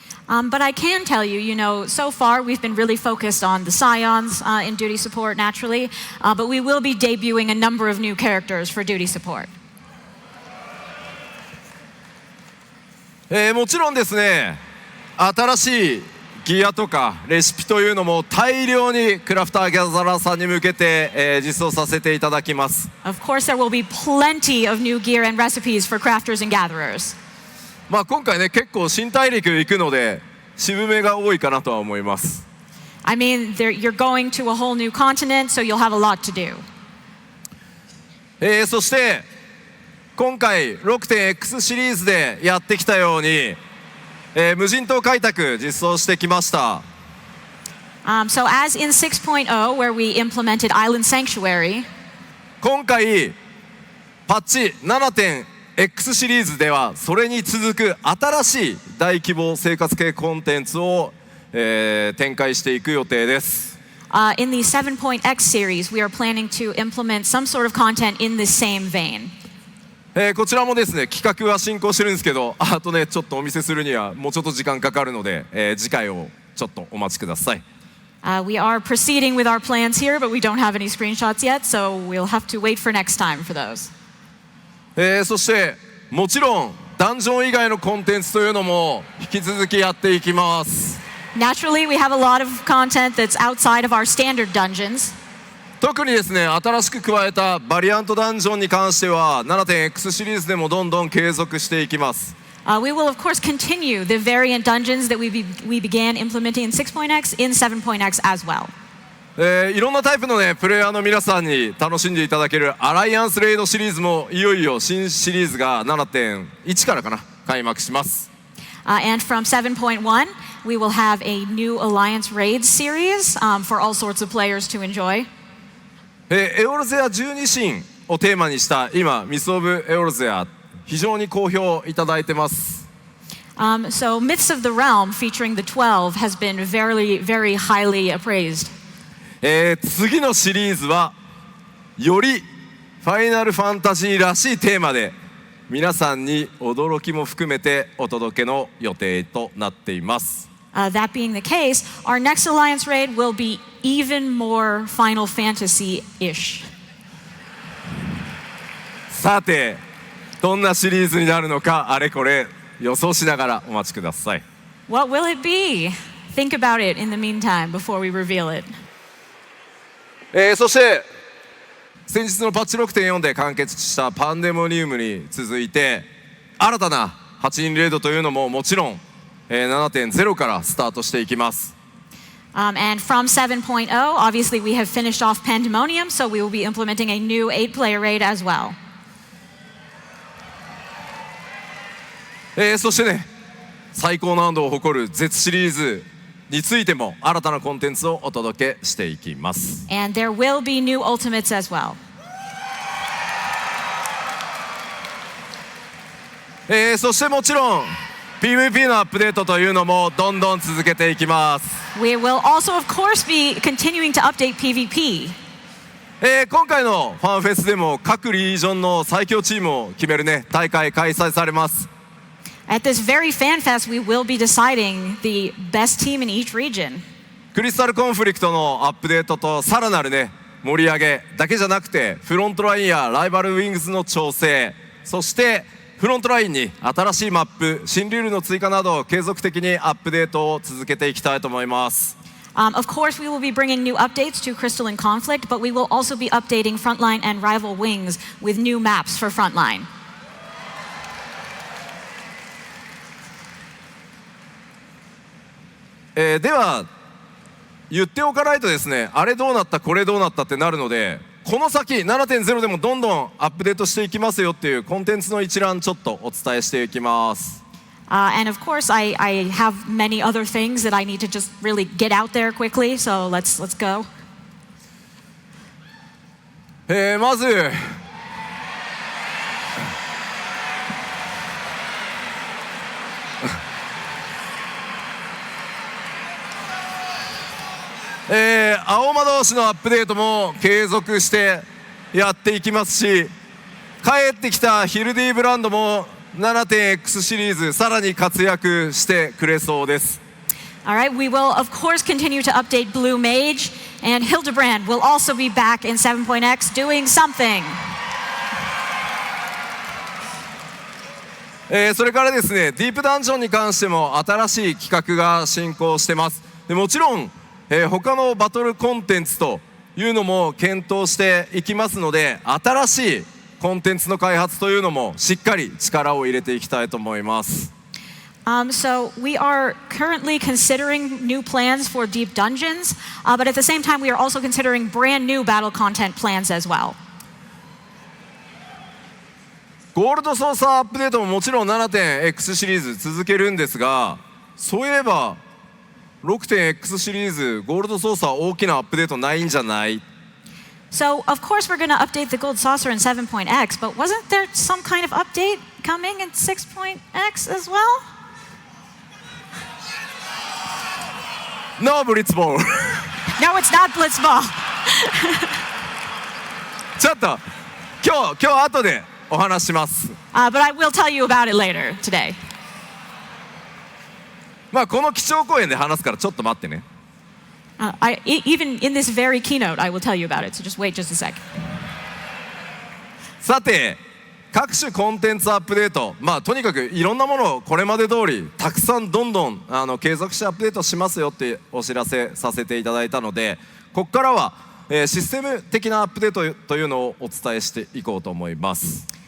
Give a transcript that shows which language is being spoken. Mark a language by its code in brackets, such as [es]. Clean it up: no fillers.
[en] But I can tell you, so far we've been really focused on the Scions in duty support naturally, but we will be debuting a number of new characters for duty support. [ja] もちろんですね、新しいギアとかレシピというのも大量にクラフターギャザラーさんに向けて、実装させていただきます。 [en] Of course, there will be plenty of new gear and recipes for crafters and gatherers. [ja] 今回ね、結構新大陸行くので渋めが多いかなとは思います。 [en] I mean, you're going to a whole new continent, so you'll have a lot to do. [ja] そして今回 6.X シリーズでやってきたように、無人島開拓実装してきました。 [en] So as in 6.0, where we implemented Island Sanctuary, [ja] 今回パッチ 7.X シリーズではそれに続く新しい大規模生活系コンテンツを、展開していく予定です。 [en] In the 7.X series, we are planning to implement some sort of content in the same vein. [ja] こちらもですね、企画は進行してるんですけど、あとね、ちょっとお見せするにはもうちょっと時間かかるので、次回をちょっとお待ちください。 [en] We are proceeding with our plans here, but we don't have any screenshots yet, so we'll have to wait for next time for those. [ja] そしてもちろんダンジョン以外のコンテンツというのも引き続きやっていきます。 [en] Naturally, we have a lot of content that's outside of our standard dungeons. [ja] 特にですね、新しく加えたバリアントダンジョンに関しては 7.X シリーズでもどんどん継続していきます。 [en] We will of course continue the variant dungeons that we began implementing in 6.X in 7.X as well. [ja] いろんなタイプのね、プレイヤーの皆さんに楽しんでいただけるアライアンスレイドシリーズもいよいよ新シリーズが 7.1 からかな、開幕します。 [en] And from 7.1, we will have a new Alliance Raid series for all sorts of players to enjoy. [ja] エオルゼア12神をテーマにした今ミス・オブ・エオルゼア非常に好評いただいてます。 [en] So Myths of the Realm featuring the 12 has been very, very highly appraised. [ja] 次のシリーズはよりファイナルファンタジーらしいテーマで皆さんに驚きも含めてお届けの予定となっています。 [en] That being the case, our next Alliance Raid will be even more Final Fantasy-ish. [ja] さて、どんなシリーズになるのかあれこれ予想しながらお待ちください。 [en] What will it be? Think about it in the meantime before we reveal it. [ja] そして先日のパッチ 6.4 で完結したパンデモニウムに続いて新たな8人レードというのももちろん、7.0 からスタートしていきます。 [en] And from 7.0, obviously we have finished off Pandemonium, so we will be implementing a new 8-player raid as well. [ja] そしてね、最高難度を誇る Z シリーズについても新たなコンテンツをお届けしていきます。 [en] And there will be new Ultimates as well. [ja] そしてもちろん PVP のアップデートというのもどんどん続けていきます。 [en] We will also, of course, be continuing to update PvP. [ja] 今回のファンフェスでも各リージョンの最強チームを決めるね、大会開催されます。 [en] At this very fan fest, we will be deciding the best team in each region. [ja] クリスタルコンフリクトのアップデートとさらなるね、盛り上げだけじゃなくて、フロントラインやライバルウィングスの調整、そしてフロントラインに新しいマップ、新ルールの追加など継続的にアップデートを続けていきたいと思います。 [en] Of course, we will be bringing new updates to Crystal and Conflict, but we will also be updating Frontline and Rival Wings with new maps for Frontline. [ja] では言っておかないとですね、あれどうなったこれどうなったってなるので、この先 7.0 でもどんどんアップデートしていきますよっていうコンテンツの一覧ちょっとお伝えしていきます。 [en] And of course, I have many other things that I need to just really get out there quickly. So let's go. [ja] まず青魔導士のアップデートも継続してやっていきますし、帰ってきたヒルディブランドも 7.X シリーズさらに活躍してくれそうです。 [en] Alright, we will of course continue to update Blue Mage, and Hildebrand will also be back in 7.X doing something. [ja] それからですね、ディープダンジョンに関しても新しい企画が進行してます。でもちろん、他のバトルコンテンツというのも検討していきますので、新しいコンテンツの開発というのもしっかり力を入れていきたいと思います。 [en] So we are currently considering new plans for Deep Dungeons, but at the same time we are also considering brand new battle content plans as well. [ja] ゴールドソーサーアップデートももちろん 7.X シリーズ続けるんですが、そういえば 6.X シリーズゴールドソーサー大きなアップデートないんじゃない？ [en] So of course we're going to update the Gold Saucer in 7.X, but wasn't there some kind of update coming in 6.X as well? No, Blitzball. No, it's not Blitzball. [ja] ちょっと今日後でお話します。 [en] But I will tell you about it later today. [ja] まあこの基調講演で話すからちょっと待ってね。 [en] Even in this very keynote, I will tell you about it. So just wait just a sec. [ja] さて、各種コンテンツアップデート、まあとにかくいろんなものをこれまで通りたくさんどんどん継続してアップデートしますよってお知らせさせていただいたので、ここからは、システム的なアップデートというのをお伝えしていこうと思います。